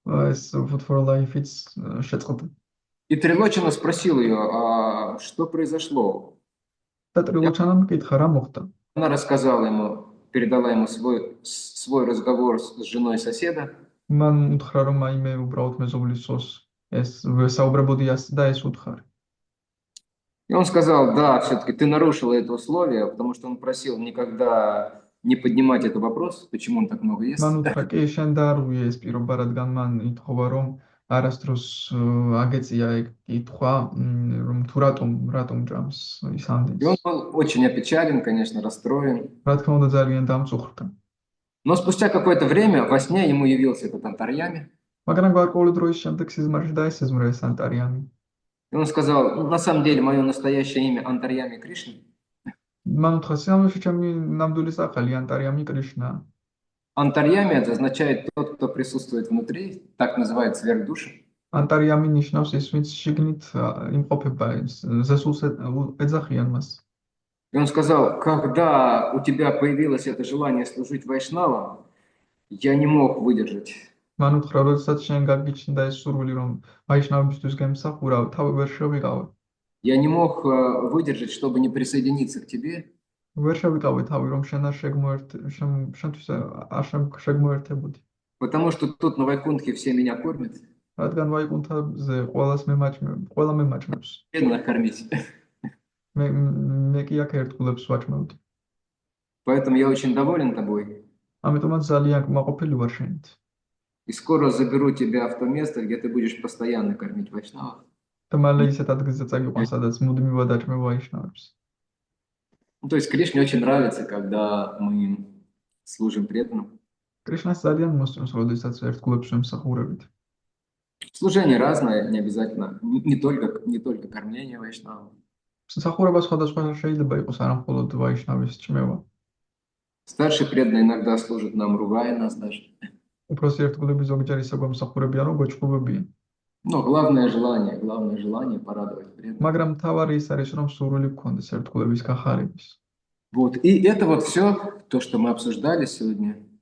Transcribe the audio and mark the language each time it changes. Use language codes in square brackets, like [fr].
[ka] ეს food for life-იც შეწყდა. [ru] И Трилочина спросил ее, а что произошло? [ka] და ტრილოჩანამ კითხა, რა მოხდა? [ru] Она рассказала ему, передала ему свой разговор с женой соседа. [ka] მან უთხრა, რომ აი მე უბრალოდ მეზობლისოს ეს ვესაუბრებოდი და ეს უთხარი. [ru] И он сказал, да, все-таки ты нарушил это условие, потому что он просил никогда не поднимать этот вопрос, почему он так много [ka] მან [ru] ест. [ka] უთხრა, კი, შენ დაარღვია ეს პირობა, რადგან მან ითხოვა, რომ არასდროს აგეწია ეგ კითხვა, რომ თუ რატომ ჭამს ის [ru] И он [ka] ამდენს. [ru] был очень опечален, конечно, расстроен. [ka] რა თქმა უნდა, ძალიან დამწუხრდა. [ru] Но спустя какое-то время во сне ему явился этот Антарьями. [ka] მაგრამ გარკვეული დროის შემდეგ სიზმარში დაესეზმრა ეს ანტარიამი. [ru] И он сказал, «Ну, на самом деле мое настоящее имя Антарьями Кришна. [ka] მან უთხრა, სიამოვნებაში ჩემი ნამდვილი სახელი ანტარიამი კრიშნაა. [ru] Антарьями это означает тот, кто присутствует внутри, так называют сверхдуши. [ka] ანტარიამი ნიშნავს ის, ვინც შიგნით იმყოფება, ზესულს ეძახიან მას. [ru] И он сказал, когда у тебя появилось это желание служить вайшнавам, я не мог выдержать. [ka] მან უთხრა, როდესაც შენ გაგიჩნდა ეს სურვილი, რომ ვაიშნავებისთვის გემსახურა, თავი ვერ შევიყავე. [ru] Я не мог выдержать, чтобы не присоединиться к тебе. [ka] ვერ შევიყავე თავი, რომ შენ არ შენთვის არ შეგმოერთებოდი. [ru] Потому что тут на Вайкунтхе все меня кормят. [ka] რადგან ვაიკუნთაზე ყველა მემაჭმევს. [ru] Бедно кормить. [ka] მე კი აქ ერთგულებს ვაჭმევდი. [ru] Поэтому я очень доволен тобой. [ka] ამიტომაც ძალიან კმაყოფილი ვარ შენით. [ru] И скоро заберу тебя в то место, где ты будешь постоянно кормить вайшнавов. [ka] და მალე ისეთ ადგილზე წაგიყვან, სადაც მუდმივად აჭმევ ვაიშნავებს. [ru] Ну, то есть Кришне очень нравится, когда мы им служим преданным. [ka] კრიშნას ძალიან მოსწონს, როდესაც ერთგულებს ვემსახურებით. [ru] Служение разное, не обязательно, не только кормление вайшнавов. [ka] მსახურება სხვადასხვა შეიძლება იყოს, არა მხოლოდ ვაიშნავის ჭმევა. [ru] Старший преданный иногда служит нам, ругая нас даже. [ka] უფროსი ერთგულები ზოგჯერ ისე გვემსახურებიან, რომ გვეჭყობებიან. [ru] Но главное желание порадовать преданных. [ka] მაგრამ მთავარი ის არის, რომ სურვილი გქონდეს ერთგულების გახარების. [ru] Вот, и это вот все, то, что мы обсуждали сегодня.